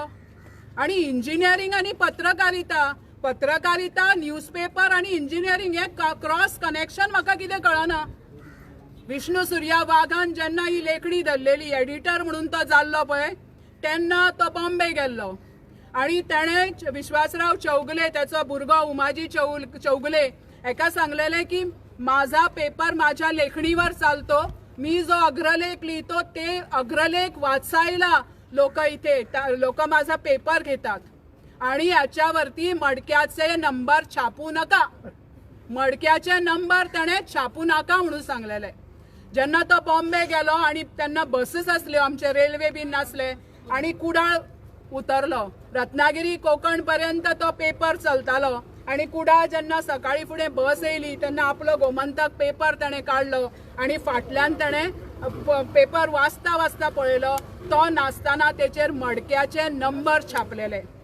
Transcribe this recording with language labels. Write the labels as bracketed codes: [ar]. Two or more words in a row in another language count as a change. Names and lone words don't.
[kok] आणि इंजिनियरिंग आणि पत्रकारिता न्यूजपेपर आणि इंजिनियरिंग हे [en] cross connection [kok] म्हाका कितें कळना। विष्णू सूर्या वाघान जेन्ना ही लेखणी धरलेली एडिटर म्हणून तो जाल्लो पळय तेन्ना तो बॉम्बे गेल्लो आणि तेणे विश्वासराव चौगले त्याचो भुरगो उमाजी चौगले एका सांगलेले की [mr] माझा पेपर माझ्या लेखणीवर चालतो, मी जो अग्रलेख लिहितो ते अग्रलेख वाचायला लोक इथे लोक माझा पेपर घेतात आणि याच्यावरती मडक्याचे नंबर छापू नका, मडक्याचे नंबर त्याने छापू नका [kok] म्हणून सांगलेले। जेन्ना तो बॉम्बे गेलो आणि त्यांना बसेस असल्यो आमचे रेल्वे बीन नासले आणि कुडाळ उतरलो, रत्नागिरी कोकण पर्यंत तो पेपर चलतालो आणि कुडाळ जेन्ना सकाळी फुडें बस येयली तेन्ना आपलो गोमंतक पेपर ताणें काढलो आणि फाटल्यान ताणें पेपर वाचता वाचता पळयलो तो नासतना तेचेर मडक्याचे नंबर छापलेले।